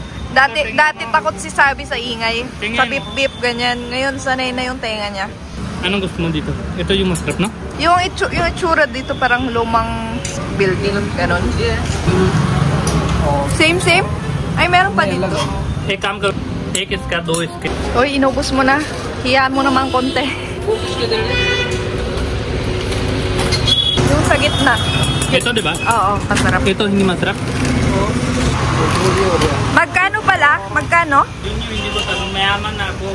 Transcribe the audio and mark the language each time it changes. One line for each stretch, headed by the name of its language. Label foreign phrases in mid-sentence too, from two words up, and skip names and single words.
Filipino: Dati takot si Sabi sa ingay. Tingnan Sa bip-bip, ganyan. Ngayon sanay na yung tenga niya. Anong gusto mo dito? Ito yung masarap, no? Yung itsura dito parang lumang building, ganon. Same? Ay, meron pa dito.
Hindi: एक काम करो, एक इसका दो इसके.
Filipino: Uy, inubos mo na. Hiya mo naman konti. Yung sa gitna. Ito, di ba? Oo, masarap. Ito hindi masarap. Magkano pala? Magkano? Yun yung hindi ko tanong, mayaman na ako.